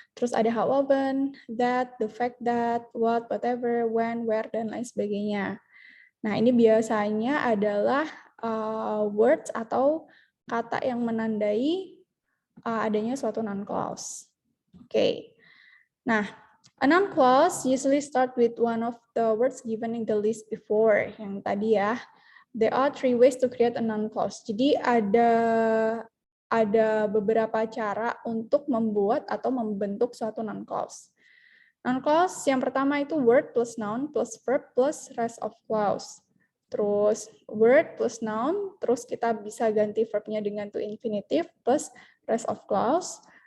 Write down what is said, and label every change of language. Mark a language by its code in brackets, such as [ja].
[id] Terus ada how often, that, the fact that, what, whatever, when, where, dan lain sebagainya. Nah, ini biasanya adalah words atau kata yang menandai adanya suatu noun clause. Oke. [en] Nah, a noun clause usually start with one of the words given in the list before. [id] Yang tadi ya. [en] There are 3 ways to create a noun clause. [id] Jadi ada beberapa cara untuk membuat atau membentuk suatu noun clause. Noun clause yang pertama itu word plus noun plus verb plus rest of clause. Terus word plus noun, terus kita bisa ganti verbnya dengan to infinitive plus rest of clause.